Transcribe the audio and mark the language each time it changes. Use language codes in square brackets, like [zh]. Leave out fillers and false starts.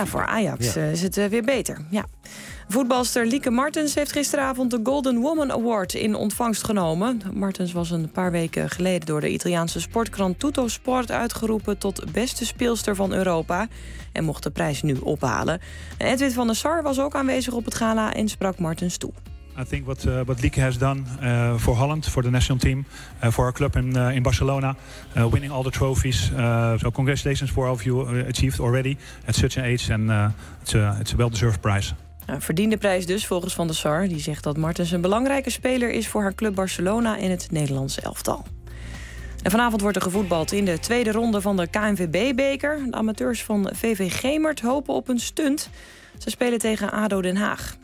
[nl] Ja, voor Ajax is het weer beter. Ja. Voetbalster Lieke Martens heeft gisteravond de Golden Woman Award in ontvangst genomen. Martens was een paar weken geleden door de Italiaanse sportkrant Tutto Sport uitgeroepen tot beste speelster van Europa en mocht de prijs nu ophalen. Edwin van der Sar was ook aanwezig op het gala en sprak Martens toe. [en] I think what Lieke has done for Holland, for the national team, for our club in Barcelona, winning all the trophies. So congratulations for all of you achieved already at such an age, and it's a well-deserved prize. [nl] Een verdiende prijs dus volgens Van der Sar, die zegt dat Martens een belangrijke speler is voor haar club Barcelona in het Nederlandse elftal. En vanavond wordt er gevoetbald in de tweede ronde van de KNVB-beker. De amateurs van VV Gemert hopen op een stunt. Ze spelen tegen ADO Den Haag.